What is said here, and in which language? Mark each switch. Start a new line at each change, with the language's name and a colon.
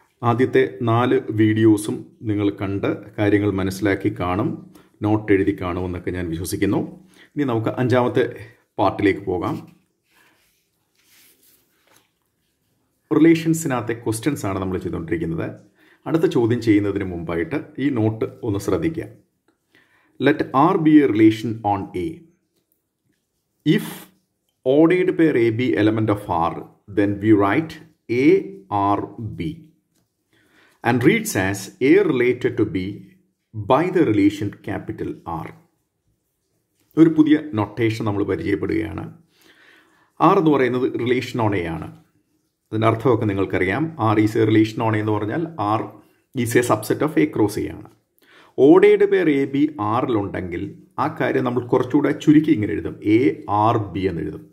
Malayalam: ആദ്യത്തെ 4 വീഡിയോസും നിങ്ങൾ കണ്ട് കാര്യങ്ങൾ മനസ്സിലാക്കി കാണും, നോട്ട് എഴുതി കാണുമെന്നൊക്കെ ഞാൻ വിശ്വസിക്കുന്നു. ഇനി നമുക്ക് 5ാമത്തെ പാർട്ടിലേക്ക് പോകാം. റിലേഷൻസിനകത്തെ ക്വസ്റ്റ്യൻസ് ആണ് നമ്മൾ ചെയ്തുകൊണ്ടിരിക്കുന്നത്. അടുത്ത ചോദ്യം ചെയ്യുന്നതിന് മുമ്പായിട്ട് ഈ നോട്ട് ഒന്ന് ശ്രദ്ധിക്കുക.
English: Let R be a relation on A. If ordered pair A be element of R, then we write A R B and reads as A related to B by the relation capital R.
Malayalam: ഒരു പുതിയ notation നമ്മൾ പരിചയപ്പെടുകയാണ്. R എന്ന് പറയുന്നത് relation on A ആണ്. അതിൻ്റെ അർത്ഥമൊക്കെ നിങ്ങൾക്കറിയാം. R is A relation on A എന്ന് പറഞ്ഞാൽ R is A subset of A cross A ആണ്. ഓർഡേഡ് പേർ എ ബി ആറിലുണ്ടെങ്കിൽ ആ കാര്യം നമ്മൾ കുറച്ചുകൂടെ ചുരുക്കി ഇങ്ങനെ എഴുതും, എ ആർ ബി എന്ന് എഴുതും.